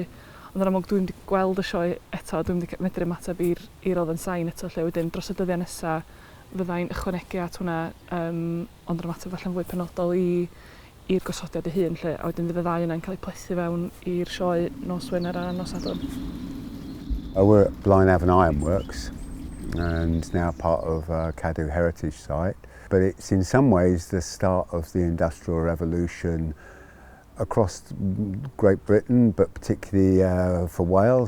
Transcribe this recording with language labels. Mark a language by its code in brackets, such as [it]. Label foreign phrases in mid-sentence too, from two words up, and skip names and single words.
[cy] Ond yn amlwg dwi'n wedi gweld y sioe eto, dwi'n wedi medru ymateb i'r oedd yn sain eto, lle wedyn dros y dyddiau nesaf fyddai'n ychwanegu at hwnna, ond yn ymateb falle'n fwy penodol i'r gosodiad ei hun, lle, a wedyn fydd y ddau yna'n cael eu plethu fewn i'r sioe nos Wener a nos Sadwrn. [en] We're at Blaenavon Ironworks, and it's now part of Cadw Heritage Site, but it's in some ways the start of the Industrial Revolution across Great Britain, but particularly for Wales.